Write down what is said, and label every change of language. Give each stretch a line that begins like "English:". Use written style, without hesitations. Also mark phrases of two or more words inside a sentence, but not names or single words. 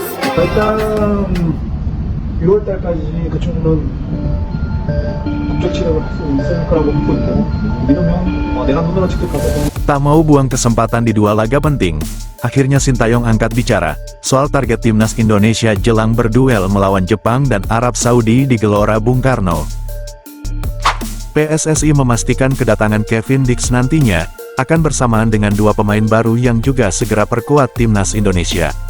Korean: 일단 6월 달까지 그 친구는 국적 치료를 할 수 있을 거라고 보고 있고, 이러면 내가 눈으로 직접 가서
Indonesian: Tak mau buang kesempatan di dua laga penting, akhirnya Sintayong angkat bicara soal target timnas Indonesia jelang berduel melawan Jepang dan Arab Saudi di Gelora Bung Karno. PSSI memastikan kedatangan Kevin Dix nantinya akan bersamaan dengan dua pemain baru yang juga segera perkuat timnas Indonesia.